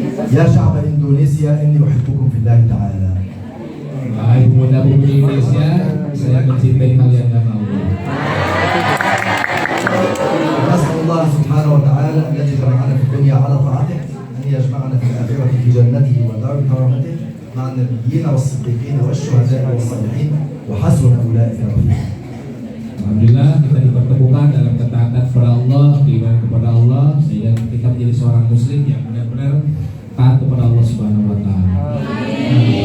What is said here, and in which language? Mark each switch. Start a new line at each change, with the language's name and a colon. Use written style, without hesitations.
Arabic: يا شعب إندونيسيا إني أحبكم في الله تعالى.
Indonesian: Wahai pemuda-pemudi Indonesia, saya mencintai kalian karena Allah.
Arabic: نسأل الله سبحانه وتعالى الذي جمعنا في الدنيا على طاعته أن يجمعنا في الآخرة في جنته ودار كرامته مع النبيين والصديقين والشهداء والصالحين وحسن أولئك رفيقا.
Indonesian: Alhamdulillah kita dipertemukan dalam ketaatan kepada Allah, keimanan kepada Allah, sehingga kita menjadi seorang muslim yang benar-benar taat kepada Allah Subhanahu wa taala.